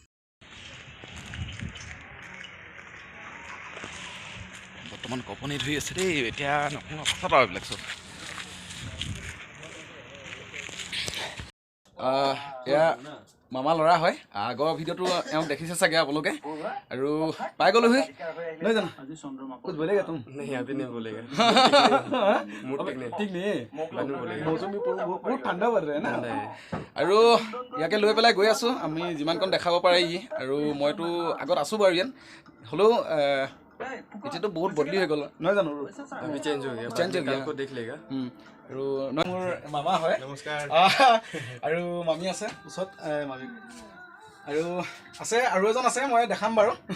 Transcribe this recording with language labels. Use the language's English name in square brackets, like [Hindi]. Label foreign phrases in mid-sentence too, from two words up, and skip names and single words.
[Assamese] বৰ্তমান কঁপনি ধৰি আছে দেই, এতিয়া নকওঁ কথাত আৰু এইবিলাক চব। এয়া মামা ল'ৰা হয়, আগৰ ভিডিঅ'টো এওঁক দেখিছে চাগে আপোনালোকে। আৰু পাই গ'লোহি, নহয় জানো? [Hindi] कुछ बोलेगा तुम? नहीं अभी नहीं बोलेगा। ठीक नहीं, मौसम भी बहुत ठंडा पड़ रहा है ना। [Assamese] আৰু ইয়াকে লৈ পেলাই গৈ আছোঁ আমি, যিমানকণ দেখাব পাৰে ই। আৰু মইতো আগত আছোঁ বাৰু ইয়াত, হ'লেও এতিয়াতো বহুত বদলি হৈ গ'ল, নহয় জানো? চেঞ্জ হৈ গ'ল। আৰু মোৰ মামা হয়, নমস্কাৰ। আৰু মামী আছে ওচৰত, মামী আৰু আছে, আৰু এজন আছে, মই দেখাম বাৰু।